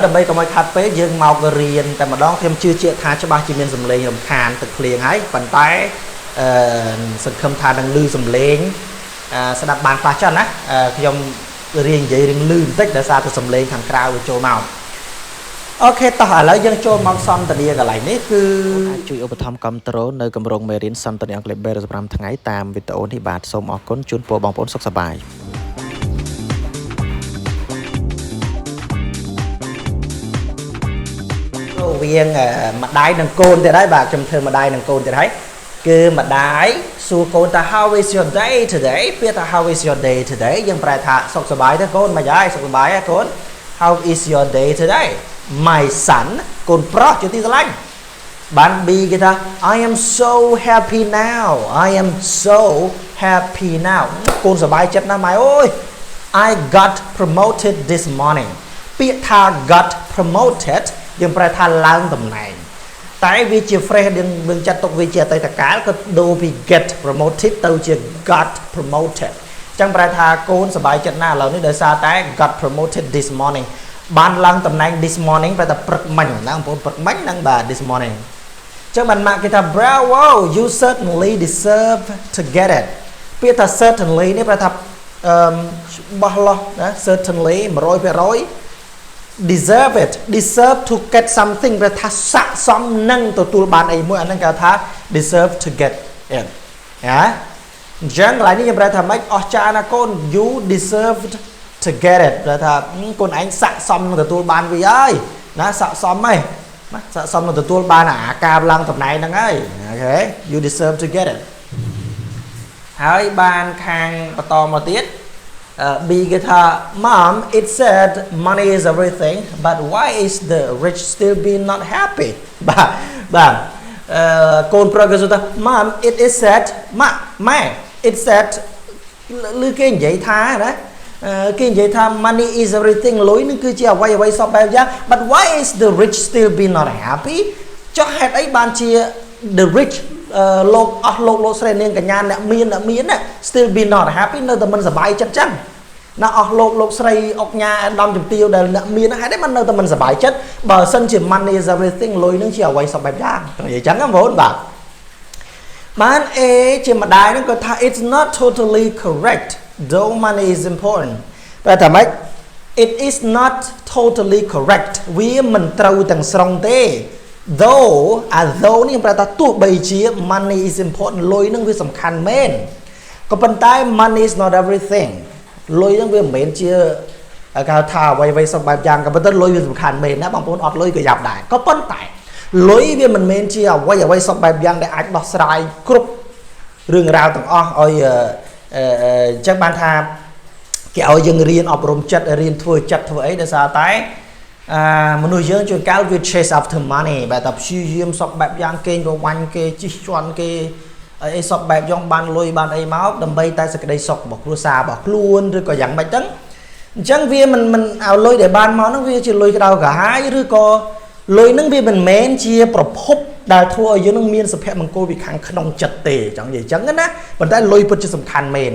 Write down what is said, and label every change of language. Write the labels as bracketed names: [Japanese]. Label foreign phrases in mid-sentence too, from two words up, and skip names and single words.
[Khmer] ដើម្បីកុំឲ្យខាត់ពេកយើងមករៀនតែម្ដងខ្ញុំជឿជាក់ថាច្បាស់ជាមានសំឡេងរំខានទឹកភ្លៀងហើយប៉ុន្តែសង្ឃឹមថានឹងឮសំឡេងស្ដាប់បានខ្លះចឹងណាខ្ញុំរៀននិយាយរឿងលឺបន្តិចដោយសារតែសំឡេងខាងក្រៅវាចូលមកអូខេតោះឥឡូវយើងចូលមកសន្ទនាកន្លែងនេះគឺអាចជួយឧបត្ថម្ភគ្រប់គ្រងនៅគម្រោងមេរៀនសន្ទនាអង់គ្លេស315ថ្ងៃតាមវីដេអូនេះបាទសូមអរគុណជូនពរបងប្អូនសុខសប្បាយ វាងម្ដាយនិងកូនទៀតហើយបាទខ្ញុំធ្វើម្ដាយនិងកូនទៀតហើយគឺម្ដាយសួរកូនថា [English] How is your day today [Khmer] ពាក្យថា [English] How is your day today [Khmer] យើងប្រែថាសុខសប្បាយទេកូនមិនហើយសុខសប្បាយទេ [English] កូន How is your day today my son [Khmer] កូនប្រុសជាទីស្រឡាញ់បាន B គេថា [English] I am so happy now I am so happy now [Khmer] កូនសប្បាយ ចិត្តណាស់ម៉ែអើយ [English] I got promoted this morning [Khmer] ពាក្យថា [English] got promoted [Khmer] យើងប្រែថាឡើងតំណែងតែវាជា phrase យើងចាត់ទុកវាជាអតីតកាលក៏ដូរពី [English] get promoted [Khmer] ទៅជា [English] got promoted [Khmer] ចឹងប្រែថាកូនសប្បាយចិត្តណាស់ឥឡូវនេះដោយសារតែ [English] got promoted this morning [Khmer] បានឡើងតំណែង [English] this morning [Khmer] ប្រែថាព្រឹកមិញណាបងប្អូនព្រឹកមិញហ្នឹងបាទ [English] this morning [Khmer] ចឹងបានម៉ាក់គេថា [English] bravo you certainly deserve to get it [Khmer] ពាក្យថា certainly នេះប្រែថាបោះឡោះណា certainly [English] 100% deserve it deserve to get something [Khmer] ប្រែថាស័ក្តិសមនឹងទទួលបានអីមួយអាហ្នឹងគេថា [English] deserve to get it [Khmer] ណាអញ្ចឹងកន្លែងនេះខ្ញុំប្រែថាម៉េចអស្ចារ្យណាកូន [English] you deserved to get it [Khmer] ប្រែថាកូនឯងស័ក្តិសមនឹងទទួលបានវាហើយណាស័ក្តិសមហីណាស័ក្តិសមនឹងទទួលបានអាការឡើងតំណែងហ្នឹងហើយអូខេ [English] you deserve to get it [Khmer] ហើយបានខាងបន្តមកទៀតB គេ [English] ថា Mom it said money is everything but why is the rich still being not happy [Khmer] បាទកូនប្រុសគេថា [English] Mom it is said ម៉ែ it said [Khmer] ឬគេនិយាយថាណាគេនិយាយថា [English] money is everything [Khmer] លុយនឹងគឺជាអ្វីសពបែបយ៉ាង [English] but why is the rich still being not happy [Khmer] ចុះហេតុអីបានជា [English] the rich [Khmer] លោកអស់លោកស្រីនាងកញ្ញាអ្នកមានណា [English] still be not happy [Khmer] នៅតែមិនសប្បាយចិត្តចឹងណាអស់លោកស្រីអុកញ៉ាអាដាមជំទាវដែលអ្នកមានហេតុអីមិននៅតែមិនសប្បាយចិត្តបើសិនជា [English] money is everything [Khmer] លុយនឹងជាអ្វីសពបែបយ៉ាងនិយាយចឹងណាបងប្អូនបាទបាន A ជាម្ដាយនឹងគាត់ថា [English] it's not totally correct though money is important [Khmer] តែថាម៉េច [English] it is not totally correct [Khmer] វា មិនត្រូវទាំងស្រុងទេthoughនេះប្រែថាទោះបីជា [English] money is important [Khmer] លុយនឹងវាសំខាន់មែនក៏ប៉ុ ន្តែ [English] money is not everything [Khmer] លុយនឹងវាមិនមែនជាគេហៅថាអ្វីសពបែបយ៉ាងក៏ប៉ុន្តែលុយវាសំខាន់មែនណាបងប្អូនអត់លុយក៏យ៉ាប់ដែរក៏ប៉ុន្តែលុយវាមិនមែនជាអ្វីសពបែបយ៉ាងដែលអាចដោះស្រាយគ្រប់រឿងរ៉ាវទាំងអស់ឲ្យអញ្ចឹងបានថាគេឲ្យយើងរៀនអប់រំចិត្តរៀនធ្វើចិត្តធ្វើអីដោយសារតែមនុស្សយើងជួនកាលវា [English] chase after money [Khmer] បែបថាព្យាយាមសពបែបយ៉ាងគេងរវាញ់គេជិះជាន់គេ អីសពបែបយ៉ងបានលុយបានអីមកដើម្បីតែសេចក្តីសុខរបស់គ្រួសាររបស់ខ្លួនឬក៏យ៉ាងម៉េចហ្នឹងអញ្ចឹងវាមិនឲ្យលុយដែលបានមកហ្នឹងវាជាលុយក្តៅក្រហាយឬក៏លុយហ្នឹងវាមិនមែនជាប្រភពដែលធ្វើឲ្យយើងនឹងមានសុភមង្គលពីខាងក្នុងចិត្តទេចង់និយាយអញ្ចឹងណាប៉ុន្តែលុយពិតជាសំខាន់មែន